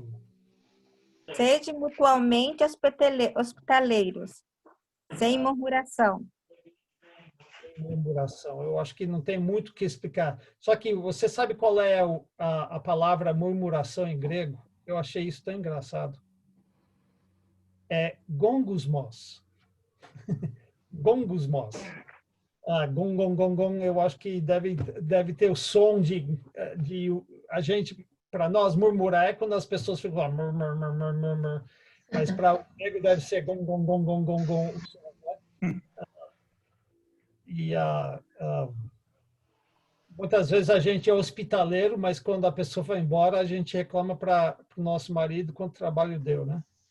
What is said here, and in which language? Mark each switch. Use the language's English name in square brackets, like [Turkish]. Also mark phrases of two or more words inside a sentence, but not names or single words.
[Portuguese] Sede mutualmente hospitaleiros, sem murmuração. Murmuração. Eu acho que não tem muito o que explicar. Só que você sabe qual é a palavra murmuração em grego? Eu achei isso tão engraçado. É gongusmos. Gongusmos. Gong, gong, gong, gong. Eu acho que deve ter o som de a gente, para nós, murmurar é quando as pessoas ficam lá, murmur, murmur, murmur. Mas para o grego deve ser gong, gong, gong, gong, gong, gong. E muitas vezes a gente é hospitaleiro, mas quando a pessoa vai embora, a gente reclama para o nosso marido quanto trabalho deu, né?